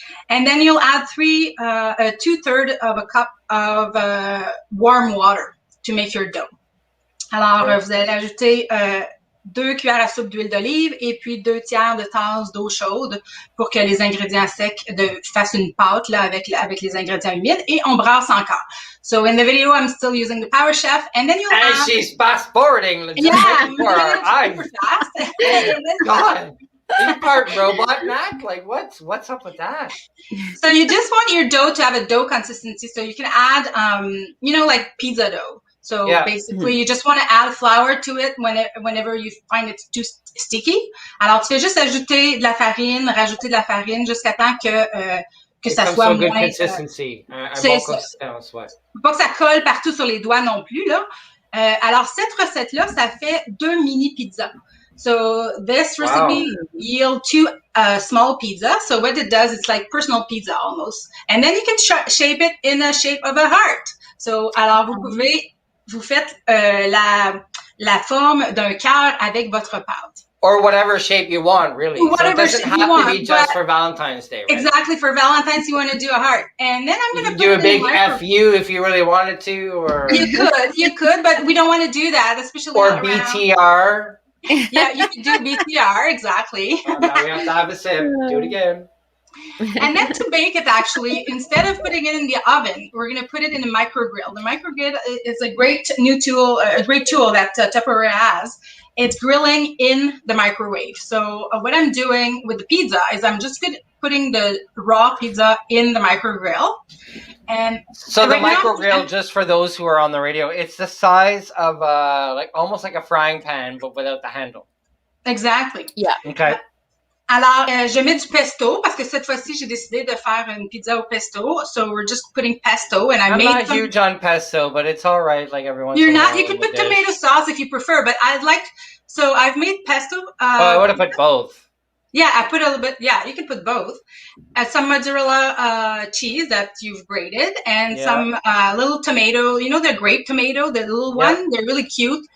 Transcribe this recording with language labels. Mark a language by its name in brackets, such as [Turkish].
[English] And then you'll add 2/3 of a cup of warm water to make your dough. [French] Alors, vous allez ajouter 2 cuillères à soupe d'huile d'olive et puis 2/3 de tasse d'eau chaude pour que les ingrédients secs fassent une pâte là avec les ingrédients humides, et on brasse encore. [English] So in the video, I'm still using the Power Chef, and then you'll add... she's fast forwarding. Yeah, I'm doing it super fast. God. You part robot Mac? Like what's up with that? So you just want your dough to have a dough consistency, so you can add like pizza dough. So basically, you just want to add flour to it whenever you find it too sticky. [French] Alors tu fais juste rajouter de la farine jusqu'à temps que ça soit [English] so good [French] moins [English] consistency. [French] C'est ça. Faut pas que ça colle partout sur les doigts non plus là. Alors cette recette là, ça fait 2 mini pizzas. [English] So this recipe yields 2 small pizzas. So what it does, it's like personal pizza almost. And then you can shape it in the shape of a heart. [French] So alors vous faites la forme d'un cœur avec votre pâte. [English] Or whatever shape you want, really. Whatever so it doesn't shape have to be just for Valentine's Day, right? Exactly. For Valentine's, you want to do a heart. And then I'm going to do a big FU if you really wanted to, or... You could, but we don't want to do that, especially or BTR. Yeah, you could do BTR, exactly. Well, now we have to have a sip. Do it again. And then to bake it, actually, instead of putting it in the oven, we're going to put it in a microgrill. The microgrill is a great new tool, a great tool that Tupperware has. It's grilling in the microwave. So what I'm doing with the pizza is I'm just putting the raw pizza in the microgrill. And so the microgrill, just for those who are on the radio, it's the size of almost like a frying pan, but without the handle. Exactly. Yeah. Okay. [French] Alors, je mets du pesto parce que cette fois-ci, j'ai décidé de faire une pizza au pesto. [English] So we're just putting pesto, and I'm not huge on pesto, but it's all right. Like everyone. You're not. You can put tomato sauce if you prefer, but I've made pesto. I would have put both. Yeah, I put a little bit. Yeah, you can put both. Some mozzarella cheese that you've grated, and some little tomato. You know the grape tomato, the little one. They're really cute.